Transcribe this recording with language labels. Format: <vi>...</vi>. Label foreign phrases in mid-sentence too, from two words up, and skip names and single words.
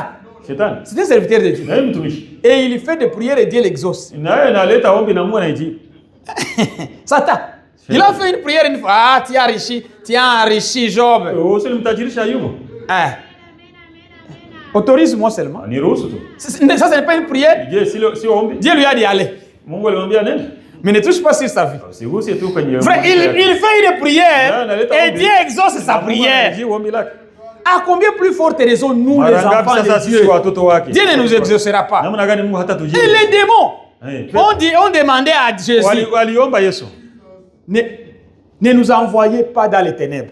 <fr>C'est un serviteur de Dieu. Et il fait des prières et Dieu l'exauce. Satan. Il a fait une prière une fois. Ah, tu as enrichi Job. Autorise-moi seulement.</fr> <sw>Niruhusu tu.</sw> <fr>Ça, ce n'est pas une prière.</fr> <sw>Je si ombi.</sw> <fr>Dieu lui a dit allez.</fr> <sw>Mungu alimwambia nenda.</sw> <fr>Mais ne touche pas sur sa vie.</fr> <sw>Usiguse tu kwenye.</sw> <fr>Frère, il fait une prière et Dieu exauce sa prière. À combien plus forte raison nous les enfants de Dieu? Dieu ne nous exaucera pas. Et les démons on demandait à Jésus, ne nous envoyez pas dans les ténèbres.</fr>